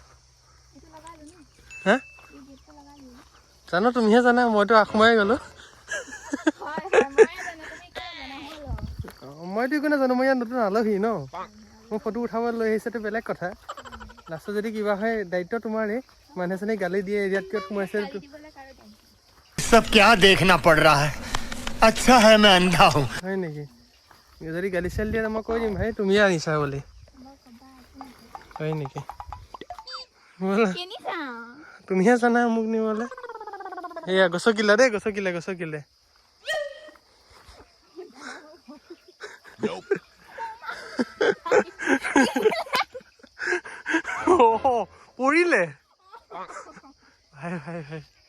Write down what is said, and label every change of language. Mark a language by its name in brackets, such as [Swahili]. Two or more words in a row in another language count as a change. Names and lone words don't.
[Assamese] হা জানো, তুমিহে জানা, মইতো সোমাই গ'লোঁ। মইতো একো নাজানো, মই ইয়াত নতুন আলহী ন। মোৰ ফটো উঠাব লৈ আহিছেতো বেলেগ কথা, লাষ্টত যদি কিবা হয় দায়িত্ব তোমাৰেই। মানুহ এজনী গালি দিয়ে এৰিয়াত কিয় সোমাইছে। [Hindi] सब क्या देखना पड़ रहा है, अच्छा है मैं अंधा हूँ। [Assamese] হয় নেকি? যদি গালি চালি দিয়ে মই কৈ দিম ভাই তুমিয়ে আনিছা বুলি। হয় নেকি? তুমিহে জানা মোক নিবলৈ। এয়া গছকিলা দেই, গছকিলে। পৰিলে ভাই।